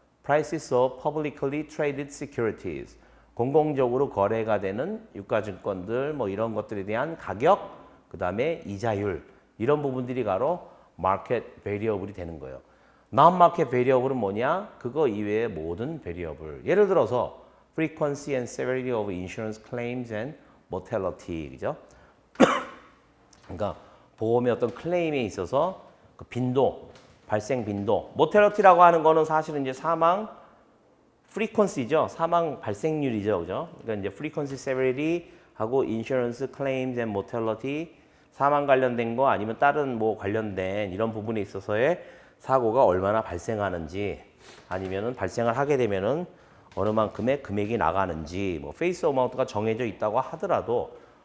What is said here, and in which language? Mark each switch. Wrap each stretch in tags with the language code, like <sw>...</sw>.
<en>Prices of publicly traded securities</en> <ko>공공적으로 거래가 되는 유가증권들 뭐 이런 것들에 대한 가격 그 다음에 이자율 이런 부분들이 바로 마켓 베리어블이 되는 거예요. non-market variable은 뭐냐? 그거 이외의 모든 베리어블. 예를 들어서</ko> <en>frequency and severity of insurance claims and mortality.</en> <ko>그죠? 그러니까 보험의 어떤 클레임에 있어서 그 빈도, 발생 빈도. mortality라고 하는 거는 사실은 이제 사망 frequency죠. 사망 발생률이죠. 그죠? 그러니까 이제 frequency, severity 하고</ko> <en>insurance claims and mortality</en> <ko>사망 관련된 거 아니면 다른 뭐 관련된 이런 부분에 있어서의 사고가 얼마나 발생하는지 아니면은 발생을 하게 되면은 어느 만큼의 금액이 나가는지 뭐 페이스 어마운트가 정해져 있다고 하더라도</ko>